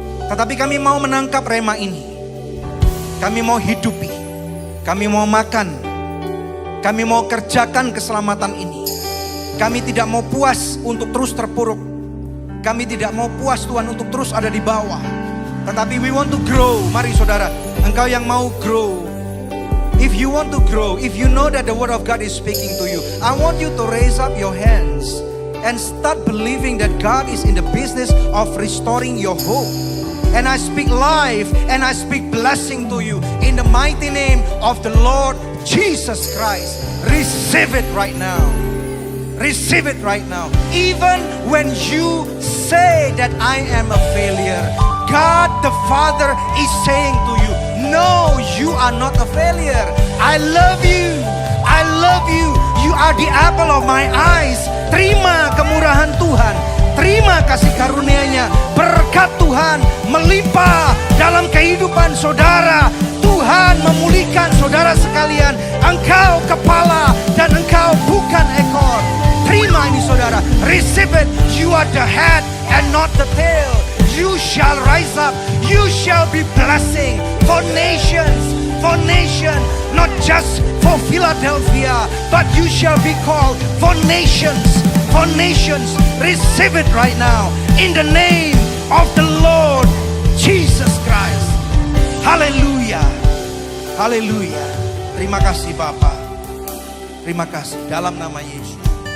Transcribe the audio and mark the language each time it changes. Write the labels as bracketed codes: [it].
[id] Tetapi kami mau menangkap rema ini. Kami mau hidupi. Kami mau makan. Kami mau kerjakan keselamatan ini. Kami tidak mau puas untuk terus terpuruk. Kami tidak mau puas Tuhan untuk terus ada di bawah. Tetapi [en] we want to grow. [id] Mari saudara, engkau yang mau grow. [en] If you want to grow, if you know that the word of God is speaking to you, I want you to raise up your hands and start believing that God is in the business of restoring your hope. And I speak life and I speak blessing to you in the mighty name of the Lord Jesus Christ. Receive it right now. Receive it right now. Even when you say that I am a failure, God the Father is saying to you, no, you are not a failure. I love you. I love you. You are the apple of my eyes. [id] Terima kemurahan Tuhan. Terima kasih karunia-Nya. Berkat Tuhan melimpah dalam kehidupan saudara. Tuhan memulihkan saudara sekalian. Engkau kepala dan engkau bukan ekor. Terima ini saudara. [en] Receive it. You are the head and not the tail. You shall rise up. You shall be blessing for nations, not just for Philadelphia, but you shall be called for nations, Receive it right now in the name of the Lord Jesus Christ. Haleluya. [id] Haleluya. Terima kasih Bapa. Terima kasih dalam nama Yesus.